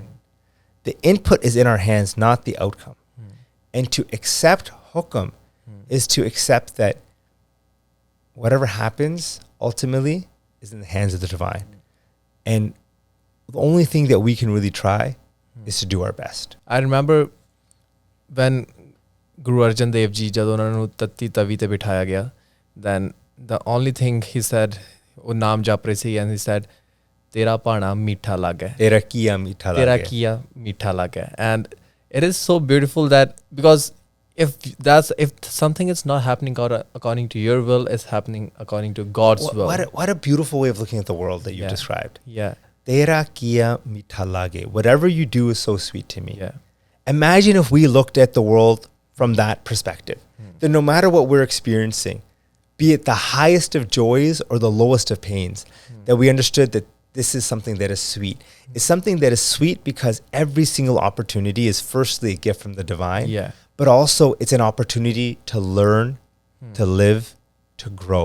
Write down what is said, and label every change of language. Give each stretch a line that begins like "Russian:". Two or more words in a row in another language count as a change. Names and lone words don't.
English: The input is in our hands, not the outcome. And to accept hukam is to accept that whatever happens ultimately is in the hands of the divine. And the only thing that we can really try is to do our best. I remember when Guru Arjan Dev Ji,
Punjabi: jad ਉਹਨਾਂ ਨੂੰ ਤੱਤੀ ਤਵੀ ਤੇ ਬਿਠਾਇਆ ਗਿਆ,
English: then the only thing he said,
Punjabi: ਉਹ ਨਾਮ ਜਪ ਰਹੇ ਸੀ,
English: and he said,
Punjabi: ਤੇਰਾ ਭਾਣਾ ਮਿੱਠਾ ਲੱਗਾ, ਤੇਰਾ ਕੀਆ ਮਿੱਠਾ ਲੱਗਾ, ਤੇਰਾ ਕੀਆ ਮਿੱਠਾ ਲੱਗਾ.
English: And it is so beautiful that, because if something is not happening according to your will, it's happening according to God's will. What a beautiful way of looking at the world that you've described. Yeah.
Punjabi: ਤੇਰਾ ਕੀਆ ਮਿੱਠਾ ਲਾਗੈ.
English: Whatever you do is so sweet to me. Yeah. Imagine if we looked at the world from that perspective. Then no matter what we're experiencing, be it the highest of joys or the lowest of pains, that we understood that this is something that is sweet. It's something that is sweet because every single opportunity is firstly a gift from the divine, but also it's an opportunity to learn, to live, to grow.